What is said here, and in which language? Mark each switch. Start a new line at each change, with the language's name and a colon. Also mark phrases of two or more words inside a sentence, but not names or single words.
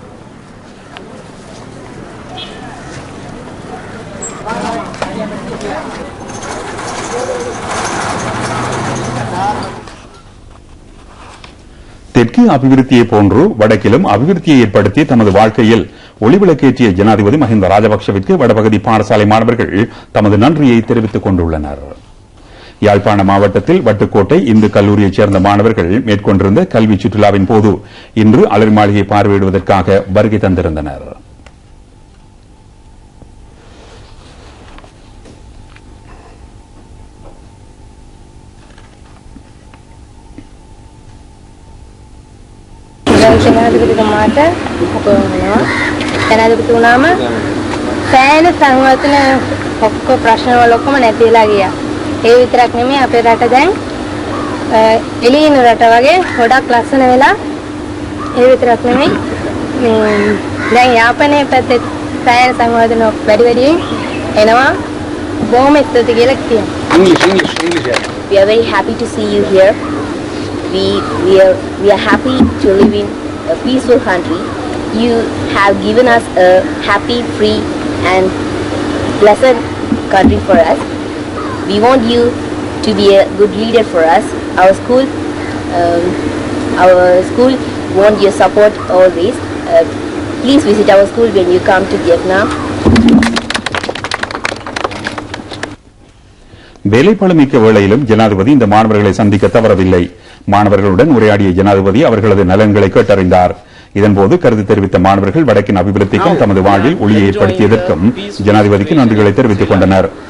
Tamil: தெற்கு அபிவிருத்தியை போன்று வடக்கிலும் அபிவிருத்தியை ஏற்படுத்தி தமது வாழ்க்கையில் ஒளிவிளக்கேற்றிய ஜனாதிபதி மஹிந்த ராஜபக்சவிற்கு வடபகுதி பாடசாலை மாணவர்கள் தமது நன்றியை தெரிவித்துக் கொண்டுள்ளனர். யாழ்ப்பாண மாவட்டத்தில் வட்டுக்கோட்டை இந்து கல்லூரியைச் சேர்ந்த மாணவர்கள் மேற்கொண்டிருந்த கல்வி சுற்றுலாவின் போது இன்று அலரி மாளிகை பார்வையிடுவதற்காக வருகை தந்திருந்தனர்.
Sinhala: ජනාධිපතිතුමාට උපවනවා. ජනාධිපතිතුමාම සෑහෙන සංවර්ධන ඔක්කොම ප්‍රශ්නවල ඔක්කොම නැතිලා ගියා. ඒ විතරක් නෙමෙයි අපේ රට දැන් එළියින රට වගේ ගොඩක් ලස්සන වෙලා ඒ විතරක් නෙමෙයි දැන් යාපනයේ පැත්තේ සෑහෙන සංවර්ධන වැඩි වැඩියෙන් එනවා. බොහොම ස්තුතියි කියලා කියනවා.
English: English. We are very happy to see you here. We are happy to live in a peaceful country. You have given us a happy, free and pleasant country for us. We want you to be a good leader for us. Our school want your support always. Please visit our school when you come to Vietnam.
Tamil: வேலைப்பளுமிக்க வேளையிலும் ஜனாதிபதி இந்த மாணவர்களை சந்திக்க தவறவில்லை. மாணவர்களுடன் உரையாடிய ஜனாதிபதி அவர்களது நலன்களை கேட்டறிந்தார். இதன்போது கருத்து தெரிவித்த மாணவர்கள் வடக்கின் அபிவிருத்திக்கும் தமது வாழ்வில் ஒளியை ஏற்படுத்தியதற்கும் ஜனாதிபதிக்கு நன்றிகளை தெரிவித்துக் கொண்டனர்.